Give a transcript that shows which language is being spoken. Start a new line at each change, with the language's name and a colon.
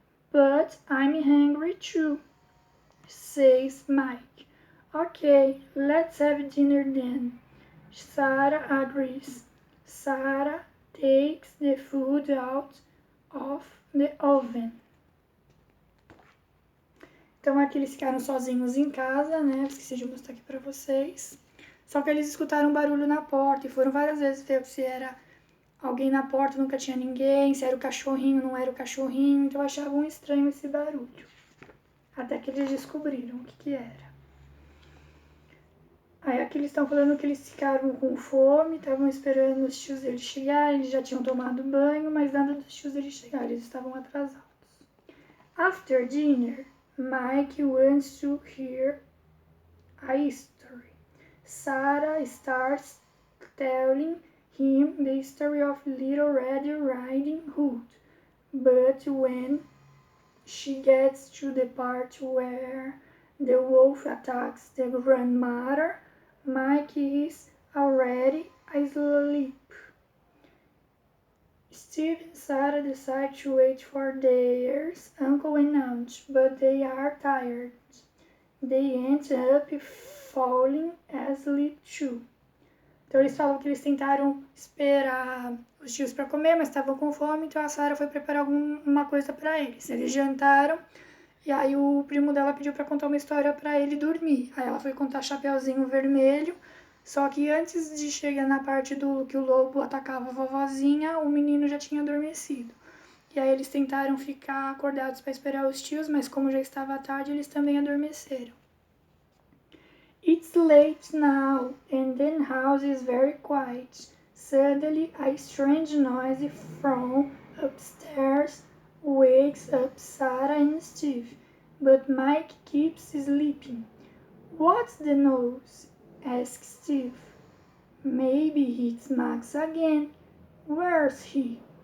English: But I'm hungry too, says Mike. Okay, let's have dinner then. Sarah agrees. Sarah takes the food out of the oven.
Portuguese: Então aqui eles ficaram sozinhos em casa, né? Esqueci de mostrar aqui pra vocês. Só que eles escutaram um barulho na porta e foram várias vezes ver se era alguém na porta, nunca tinha ninguém, se era o cachorrinho, não era o cachorrinho, então achavam estranho esse barulho. Até que eles descobriram o que era. Aí aqui eles estão falando que eles ficaram com fome, estavam esperando os tios deles chegarem, eles já tinham tomado banho, mas nada dos tios deles chegarem, eles estavam atrasados.
English: After dinner, Mike wants to hear a story. Sarah starts telling him the story of Little Red Riding Hood, but when she gets to the part where the wolf attacks the grandmother, Mike is already asleep. Steve and Sarah decide to wait for their uncle and aunt, but they are tired. They end up falling asleep too.
Portuguese: Então eles falam que eles tentaram esperar os tios para comer, mas estavam com fome, então a Sarah foi preparar alguma coisa para eles. Eles jantaram e aí o primo dela pediu para contar uma história para ele dormir. Aí ela foi contar Chapeuzinho Vermelho, só que antes de chegar na parte do que o lobo atacava a vovozinha, o menino já tinha adormecido. E aí eles tentaram ficar acordados para esperar os tios, mas como já estava tarde, eles também adormeceram.
English: It's late now, and the house is very quiet. Suddenly, a strange noise from upstairs wakes up Sarah and Steve, but Mike keeps sleeping. What's the noise? Asks Steve. Maybe it's Max again. Where's he?